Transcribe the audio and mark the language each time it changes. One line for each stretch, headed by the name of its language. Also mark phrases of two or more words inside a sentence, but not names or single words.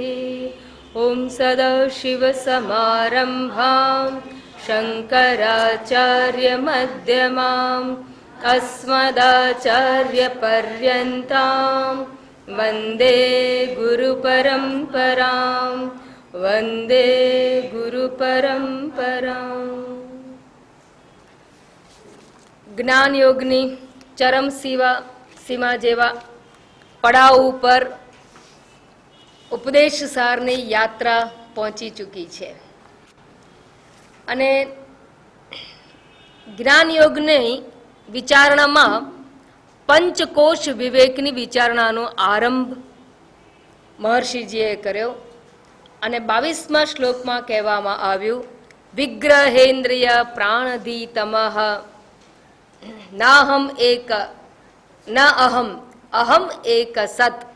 Sanskrit: ॐ सदाशिवसमारम्भां शङ्कराचार्यमध्यमाम् अस्मदाचार्यपर्यन्तां वन्दे गुरुपरम्परां वन्दे गुरुपरम्परां।
Gujarati: જ્ઞાન યોગની ચરમ સીમા જેવા પડાવ ઉપર ઉપદેશ સારની યાત્રા પહોંચી ચૂકી છે અને જ્ઞાન યોગની વિચારણામાં પંચકોશ વિવેકની વિચારણાનો આરંભ મહર્ષિજીએ કર્યો અને 22મા શ્લોકમાં કહેવામાં આવ્યું,
Sanskrit: विग्रहेन्द्रिय प्राणधीतमः नाहम एक न अहम अहम एक सत.